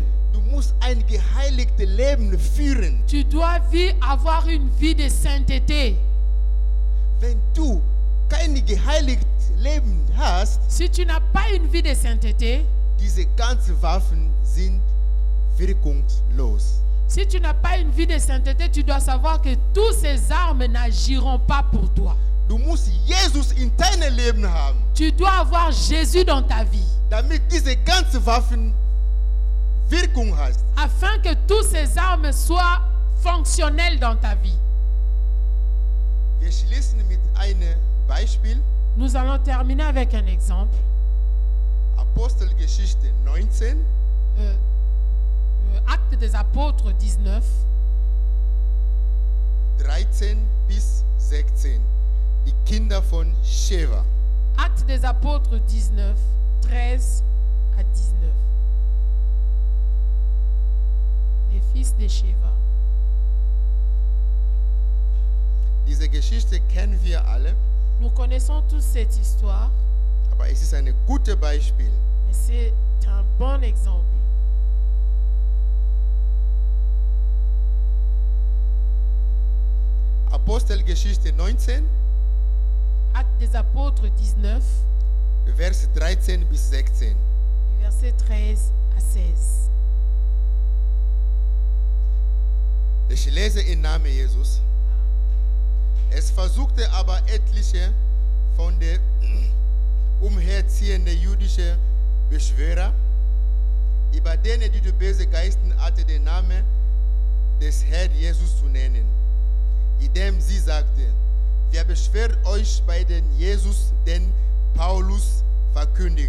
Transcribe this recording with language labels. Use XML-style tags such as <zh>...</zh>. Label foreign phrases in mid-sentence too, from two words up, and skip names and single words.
<de>Du musst ein geheiligtes Leben führen.</de> <fr>Tu dois avoir une vie de sainteté.</fr> <de>Wenn du kein geheiligtes Leben hast,</de> <fr>Si tu n'as pas une vie de sainteté,</fr> <de>diese ganzen Waffen sind wirkungslos.</de> <fr>si tu n'as pas une vie de sainteté, tu dois savoir que toutes ces armes n'agiront pas pour toi.</fr> <de>Du musst Jesus in deinem Leben haben,</de> <fr>Tu dois avoir Jésus dans ta vie,</fr> <de>damit diese ganzen Waffen Wirkung hast.</de> <fr>afin que toutes ces armes soient fonctionnelles dans ta vie.</fr> <de>Wir schließen mit einem Beispiel.</de> <fr>Nous allons terminer avec un exemple.</fr> <de>Apostelgeschichte 19,</de> <fr>Actes des Apôtres 19,</fr> <de>13 bis 16. Die Kinder von Sheva.</de> <fr>Actes des Apôtres 19, 13 à 19. Les fils de Sheva.</fr> <de>Diese Geschichte kennen wir alle,</de> <fr>Nous connaissons tous cette histoire,</fr> <de>aber es ist ein gutes Beispiel.</de> <fr>mais c'est un bon exemple.</fr> <de>Apostelgeschichte 19,</de> <fr>Actes des Apôtres 19,</fr> <de>Vers 13 bis 16.</de> <fr>versets 13 à 16.</fr> <de>Ich lese im Namen Jesus. Es versuchte aber etliche von den umherziehenden jüdischen Beschwörer, über denen die böse Geisten hatten, den Namen des Herrn Jesus zu nennen, indem sie sagte, wer beschwert euch bei den Jesus, den Paulus verkündigt.</de>